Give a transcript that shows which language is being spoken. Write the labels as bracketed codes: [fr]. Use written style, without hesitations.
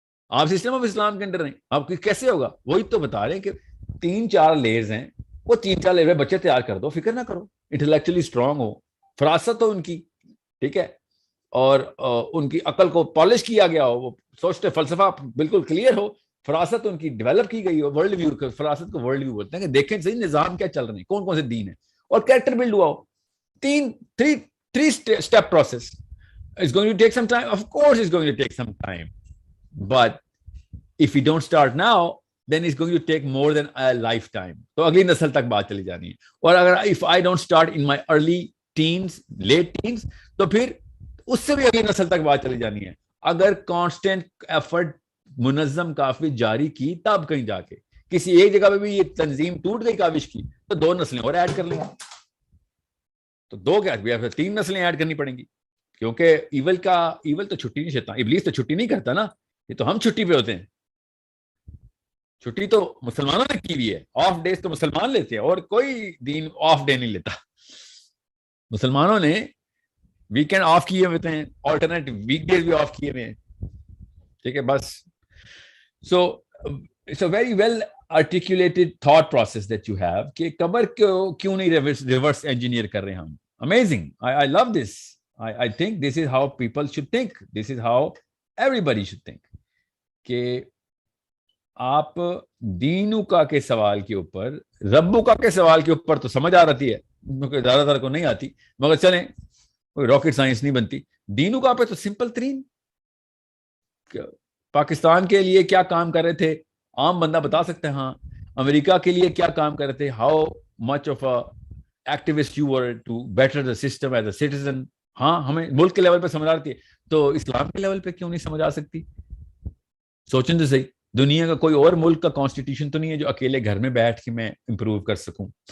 [ur] آپ system of اسلام کے اندر ہیں. آپ کیسے ہوگا؟ وہی تو بتا رہے ہیں کہ 3-4 لیئرز ہیں، وہ 3-4 لیئر بچے تیار کر دو، فکر نہ کرو، انٹلیکچولی اسٹرانگ ہو، فراست ہو ان کی، ٹھیک ہے، اور ان کی عقل کو پالش کیا گیا ہو، وہ سوچتے فلسفہ بالکل کلیئر ہو، فراست ان کی ڈیولپ کی گئی ہو. ورلڈ ویو، فراست کو ورلڈ ویو بولتے ہیں کہ دیکھیں صحیح نظام کیا چل رہے ہیں، کون کون سے دین ہیں، اور کریکٹر بلڈ ہوا ہو. [en] 3 step process. It's going to take some time. Of course it's going to take some time. But if we don't start now, then it's going to take more than a lifetime. [ur] تو اگلی نسل تک بات چلی جانی ہے. اور اگر [en] if I don't start in my early teens, late teens, [ur] تو پھر اس سے بھی اگلی نسل تک بات چلی جانی ہے. اگر [en] constant effort [ur] منظم کافی جاری کی تب کہیں جا کے کسی ایک جگہ پہ بھی یہ تنظیم ٹوٹ گئی کاوش کی تو 2 نسلیں اور ایڈ کر لیں. تو 2 کیا 3 نسلیں ایڈ کرنی پڑیں گی. کیونکہ ایول تو چھٹی نہیں، شیطان ابلیس تو چھٹی نہیں کرتا نا. یہ تو ہم چھٹی پہ ہوتے ہیں. چھٹی تو مسلمانوں نے کی ہوئی ہے. آف ڈیز تو مسلمان لیتے ہیں اور کوئی دین آف ڈے نہیں لیتا. مسلمانوں نے ویکینڈ آف کیے ہوتے ہیں، آلٹرنیٹ ویک ڈیز بھی آف کیے ہوئے ہیں. ٹھیک ہے بس. [en] so it's a very well articulated thought process that you have [ur] کہ قبر کیوں نہیں ریورس انجینئر کر رہے ہم. [en] Amazing. I love this. I think this is how people should think. This is how everybody should think. [ur] کہ آپ دینو کا کے سوال کے اوپر، ربو کا کے سوال کے اوپر تو سمجھ آ رہتی ہے، کیونکہ زیادہ تر کو نہیں آتی، مگر چلیں کوئی راکٹ سائنس نہیں بنتی. دینو کا پہ تو سمپل ترین. پاکستان کے لیے کیا کام کر رہے تھے عام بندہ بتا سکتے ہیں. ہاں امریکہ کے لیے کیا کام کر رہے تھے، [en] How much of activist you were to better the system as a citizen. [ur] ہاں ہمیں ملک کے لیول پہ سمجھ آتی ہے, تو اسلام کے لیول پہ کیوں نہیں سمجھ آ سکتی؟ سوچیں تو صحیح, دنیا کا کوئی اور ملک کا کانسٹیٹیوشن تو نہیں ہے جو اکیلے گھر میں بیٹھ کے میں امپروو کر سکوں.